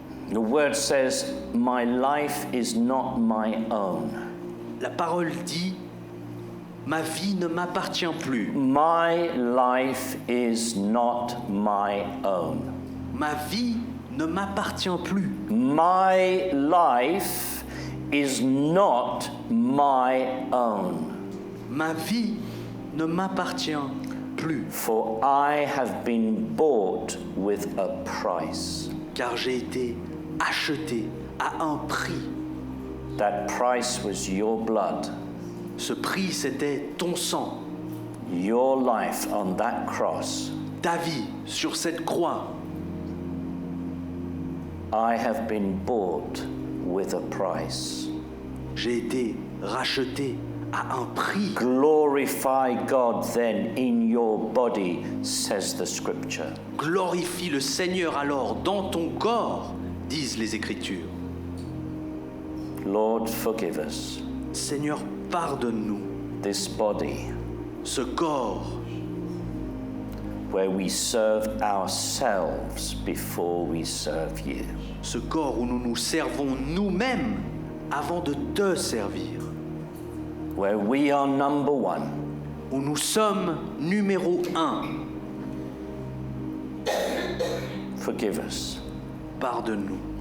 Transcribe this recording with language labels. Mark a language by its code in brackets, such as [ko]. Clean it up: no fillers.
[en] The word says, my life is not my own. [fr] La parole dit, ma vie ne m'appartient plus. [en] My life is not my own. [fr] Ma vie ne m'appartient plus. [en] My life is not my own. [fr] Ma vie ne m'appartient plus. [en] For I have been bought with a price. [fr] Car j'ai été acheté à un prix. [en] That price was your blood, [fr] Ce prix, c'était ton sang, [en] your life on that cross. [fr] ta vie sur cette croix. [en] I have been bought with a price. [fr] J'ai été racheté à un prix. [en] Glorify God then in your body, says the scripture. [fr] Glorifie le Seigneur alors dans ton corps, disent les Écritures. [en] Lord, forgive us. [fr] Seigneur, pardonne-nous. [en] This body [fr] Ce corps [en] where we serve ourselves before we serve you. [fr] ce corps où nous nous servons nous-mêmes avant de te servir, [en] Where we are number one. [fr] où nous sommes numéro 1. [en] Forgive us [fr] Pardonne-nous